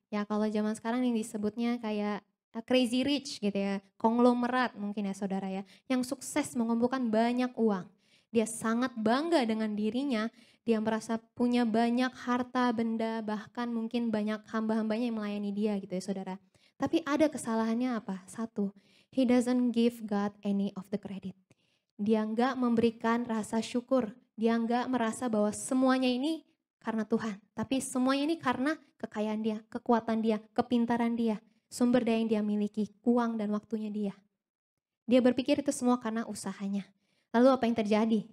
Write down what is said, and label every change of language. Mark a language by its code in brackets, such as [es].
[id] Ya, kalau zaman sekarang yang disebutnya kayak crazy rich gitu ya, konglomerat mungkin ya saudara ya, yang sukses mengumpulkan banyak uang. Dia sangat bangga dengan dirinya, dia merasa punya banyak harta benda, bahkan mungkin banyak hamba-hambanya yang melayani dia gitu ya saudara. Tapi ada kesalahannya apa? Satu, [en] he doesn't give God any of the credit. [id] Dia enggak memberikan rasa syukur, dia enggak merasa bahwa semuanya ini karena Tuhan. Tapi semuanya ini karena kekayaan dia, kekuatan dia, kepintaran dia. Sumber daya yang dia miliki, uang dan waktunya dia. Dia berpikir itu semua karena usahanya. Lalu apa yang terjadi?